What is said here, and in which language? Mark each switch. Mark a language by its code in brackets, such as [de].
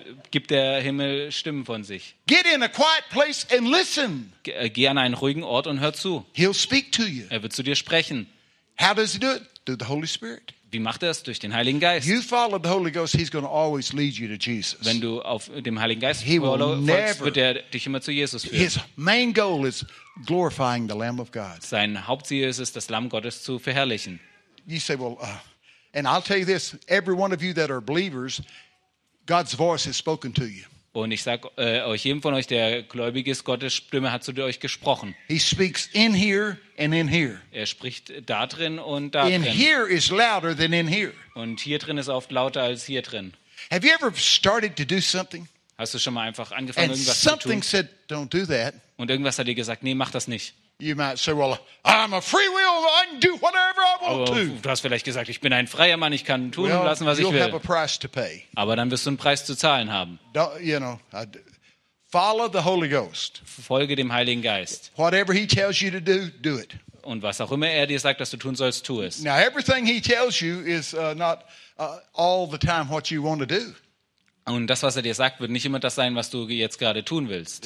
[de] Gibt der Himmel Stimmen von sich. [en] Get in a quiet place and listen. [de] Geh an einen ruhigen Ort und hör zu. [en] He'll speak to you. [de] Er wird zu dir sprechen. [en] How does He do it? Through the Holy Spirit. [de] Wie macht er es? Durch den Heiligen Geist. [en] You follow the Holy Ghost, He's going to always lead you to Jesus. [de] Wenn du auf dem Heiligen Geist folgst, wird er dich immer zu Jesus führen. [en] His main goal is glorifying the Lamb of God. [de] Sein Hauptziel ist es, das Lamm Gottes zu verherrlichen. [en] You say, well. And I'll tell you this, every one of you that are believers, God's voice has spoken to you. [de] Und ich sag euch jedem von euch, der gläubig ist, Gottes Stimme hat zu euch gesprochen. [en] He speaks in here and in here. [de] Er spricht da drin und da drin. [en] In here is louder than in here. [de] Und hier drin ist oft lauter als hier drin. [en] Have you ever started to do something? [de] Hast du schon mal einfach angefangen [en] and [de] irgendwas [en] something [de] zu tun? [en] Said, don't do that. [de] Und irgendwas hat dir gesagt, nee, mach das nicht. [en] You might say, "Well, I'm a free will. I can do whatever I want to." [de] Du hast vielleicht gesagt, ich bin ein freier Mann. Ich kann tun und lassen, was ich will. [en] You'll have a price to pay. [de] Aber dann wirst du einen Preis zu zahlen haben. [en] You know, follow the Holy Ghost. [de] Folge dem Heiligen Geist. [en] Whatever He tells you to do, do it. [de] Und was auch immer er dir sagt, dass du tun sollst, tu es. [en] Now, everything He tells you is not all the time what you want to do. [de] Und das, was er dir sagt, wird nicht immer das sein, was du jetzt gerade tun willst.